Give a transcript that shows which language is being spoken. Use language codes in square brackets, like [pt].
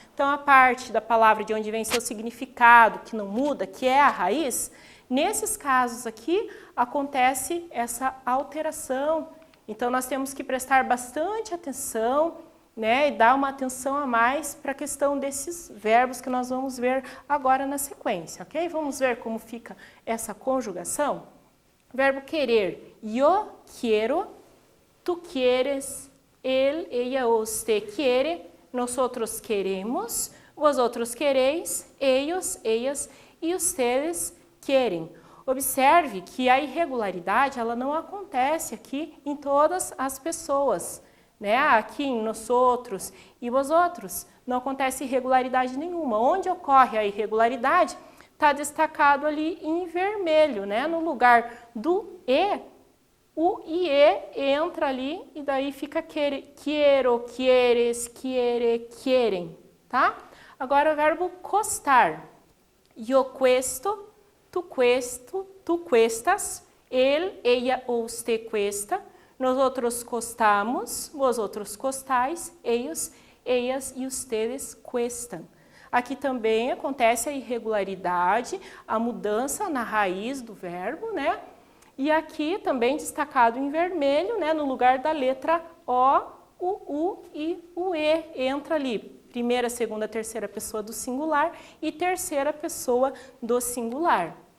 [pt] Então, a parte da palavra de onde vem seu significado, que não muda, que é a raiz, nesses casos aqui, acontece essa alteração. Então, nós temos que prestar bastante atenção, né, e dar uma atenção a mais para a questão desses verbos que nós vamos ver agora na sequência, ok? Vamos ver como fica essa conjugação? Verbo querer, [es] yo quiero, tú quieres, él, ella ou usted quiere, nosotros queremos, vosotros queréis, ellos, ellas e ustedes querem. [pt] Observe que a irregularidade ela não acontece aqui em todas as pessoas, né? Aqui em nós outros e vosotros não acontece irregularidade nenhuma. Onde ocorre a irregularidade está destacado ali em vermelho, né? No lugar do e, o ie entra ali e daí fica quiero, quieres, quiere, querem, tá? Agora o verbo costar. [es] Yo cuesto, tu cuesto, tu cuestas, él, ella ou usted cuesta, nosotros costamos, vosotros costais, ellos, ellas e ustedes cuestan. [pt] Aqui também acontece a irregularidade, a mudança na raiz do verbo, né? E aqui também destacado em vermelho, né? No lugar da letra O, o U e o E entra ali. Primeira, segunda, terceira pessoa do singular e terceira pessoa do singular.